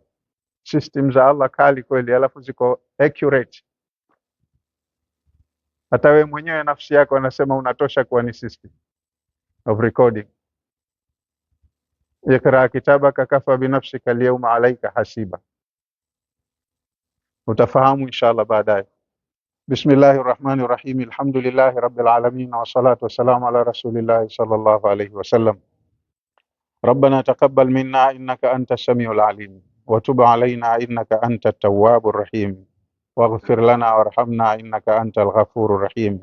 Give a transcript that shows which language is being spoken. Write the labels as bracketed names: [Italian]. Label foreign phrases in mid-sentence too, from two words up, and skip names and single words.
[Swahili] System za Allah kali kweli, alafu ziko accurate. Hata wewe mwenyewe nafsi yako anasema unatosha kuwa ni [English] system of recording. [Arabic] اقرأ كتابك كفى بنفسك اليوم عليك حسيبا, [Swahili] utafahamu inshallah baadaye. [Arabic] بسم الله الرحمن الرحيم، الحمد لله رب العالمين، والصلاة والسلام على رسول الله صلى الله عليه وسلم. ربنا تقبل منا إنك أنت السميع العليم وتب علينا إنك أنت التواب الرحيم واغفر لنا وارحمنا إنك أنت الغفور الرحيم.